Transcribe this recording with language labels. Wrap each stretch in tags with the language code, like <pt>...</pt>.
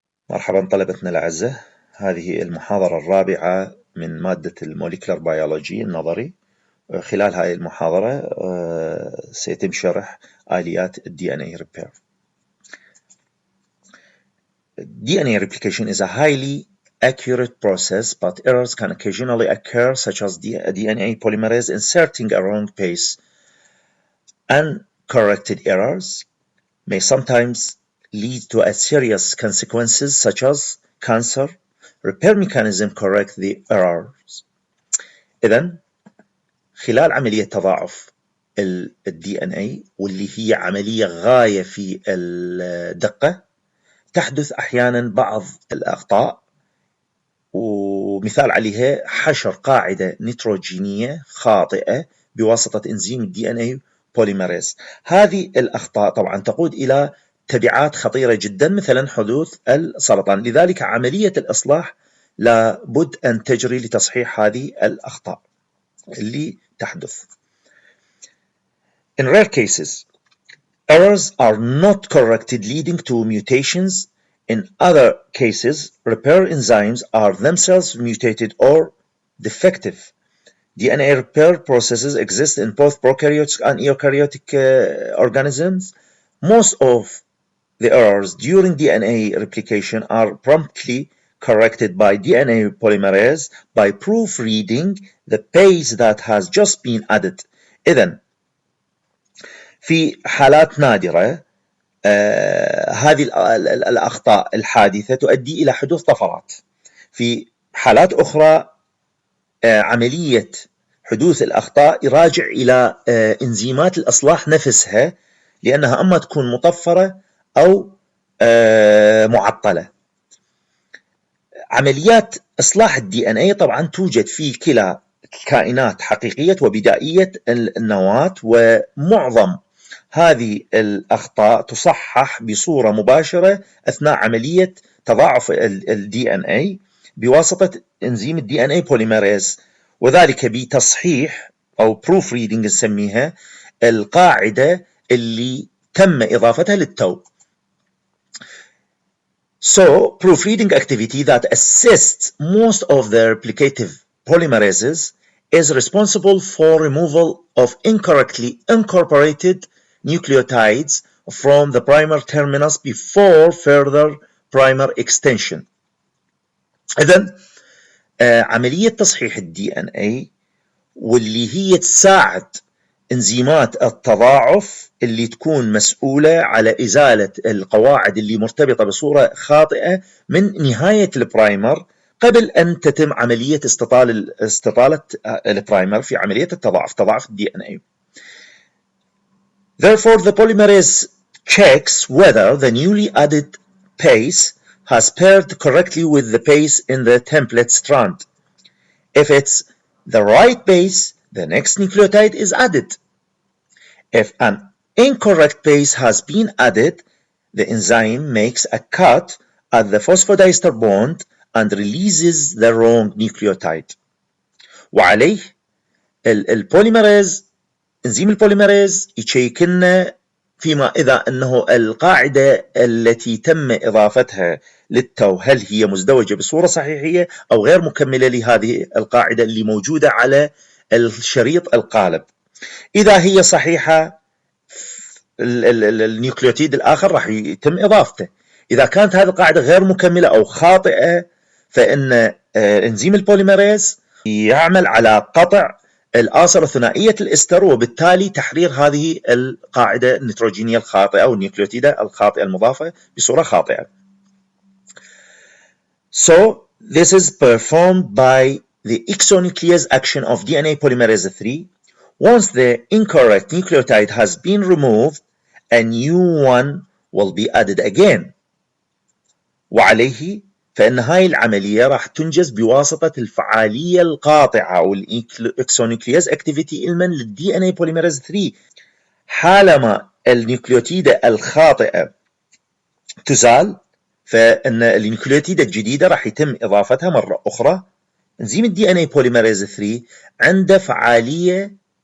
<ar>مرحبا طلبتنا الأعزة، هذه المحاضرة الرابعة من مادة الموليكولر بيولوجي النظري. خلال هذه المحاضرة سيتم شرح آليات DNA repair.</ar> <en>DNA replication is a highly accurate process, but errors can occasionally occur, such as DNA polymerase inserting a wrong base. Uncorrected errors may sometimes lead to a serious consequences such as cancer. Repair mechanism correct the errors.</en> <ar>إذن خلال عملية تضاعف ال DNA واللي هي عملية غاية في الدقة، تحدث أحيانا بعض الأخطاء، ومثال عليها حشر قاعدة نيتروجينية خاطئة بواسطة إنزيم DNA polymerase. هذه الأخطاء طبعا تقود إلى تبعات خطيرة جدا، مثلا حدوث السرطان. لذلك عملية الإصلاح لابد أن تجري لتصحيح هذه الأخطاء اللي تحدث.</ar> <en>In rare cases, errors are not corrected, leading to mutations. In other cases, repair enzymes are themselves mutated or defective. DNA repair processes exist in both prokaryotic and eukaryotic organisms. Most of the errors during DNA replication are promptly corrected by DNA polymerase by proofreading the base that has just been added.</en> <ar>إذن في حالات نادرة هذه الأخطاء الحادثة تؤدي إلى حدوث طفرات. في حالات أخرى عملية حدوث الأخطاء يراجع إلى إنزيمات الإصلاح نفسها، لأنها أما تكون مطفرة أو معطلة. عمليات إصلاح DNA طبعا توجد في كلا الكائنات، حقيقية وبدائية النواة، ومعظم هذه الأخطاء تصحح بصورة مباشرة أثناء عملية تضاعف DNA بواسطة إنزيم DNA polymerase، وذلك بتصحيح أو proofreading نسميها القاعدة اللي تم إضافتها للتو.</ar> <en>So, proofreading activity that assists most of the replicative polymerases is responsible for removal of incorrectly incorporated nucleotides from the primer terminus before further primer extension.</en> <ar>إذن عملية تصحيح DNA واللي هي تساعد انزيمات التضاعف اللي تكون مسؤولة على إزالة القواعد اللي مرتبطة بصورة خاطئة من نهاية البرايمر قبل أن تتم عملية استطالة البرايمر في عملية تضاعف DNA.</ar> <en>Therefore, the polymerase checks whether the newly added base has paired correctly with the base in the template strand. If it's the right base, the next nucleotide is added. If an incorrect base has been added, the enzyme makes a cut at the phosphodiester bond and releases the wrong nucleotide.</en> <ar>وعليه البوليمريز، انزيم البوليمريز يشيك لنا فيما إذا أنه القاعدة التي تم إضافتها للتو هل هي مزدوجة بصورة صحيحية أو غير مكملة لهذه القاعدة اللي موجودة على الشريط القالب. إذا هي صحيحة النيوكليوتيد الآخر راح يتم إضافته. إذا كانت هذه القاعدة غير مكملة أو خاطئة، فإن إنزيم البوليمريز يعمل على قطع الآثار الثنائية الإستر، وبالتالي تحرير هذه القاعدة النيتروجينية الخاطئة أو النيوكليوتيدة الخاطئة المضافة بصورة خاطئة.</ar> <en>So this is performed by the exonuclease action of DNA polymerase 3. Once the incorrect nucleotide has been removed, a new one will be added again.</en> <ar>وعليه فإن هاي العملية راح تنجز بواسطة الفعالية القاطعة أو الإكسونيوكليز أكتيفيتي إلمن للدي إن إي بوليميريز 3. حالما النيوكليوتيدة الخاطئة تزال، فإن النيوكليوتيدة الجديدة راح يتم إضافتها مرة أخرى. إنزيم الدي إن إي بوليميريز 3 عنده فعالية</ar>